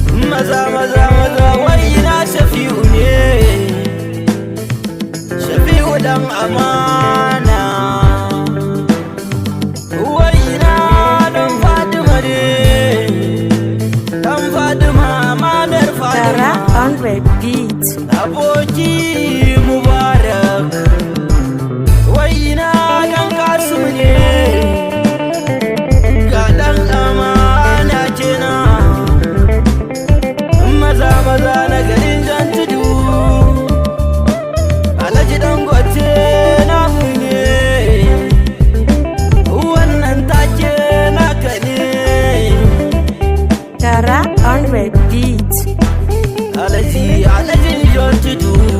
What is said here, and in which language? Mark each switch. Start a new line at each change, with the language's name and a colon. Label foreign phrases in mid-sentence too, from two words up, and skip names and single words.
Hausa: Maza, maza, maza, wai ina Shafi'u ne. Shafi'u dan amana. Wai ina dan Fatima ne. Dan Fatima, amanar Fatima.
English: Gara on the beat.
Hausa: Aboki Mubarak. Wai ina dan Kasim ne. Ga dan amana kenan. Maza, maza na garin Jan Tudu. Alhaji Dangote namu ne. Wannan take naka ne.
English: Gara on the beat.
Hausa: Alhaji, Alhaji Jan Tudu.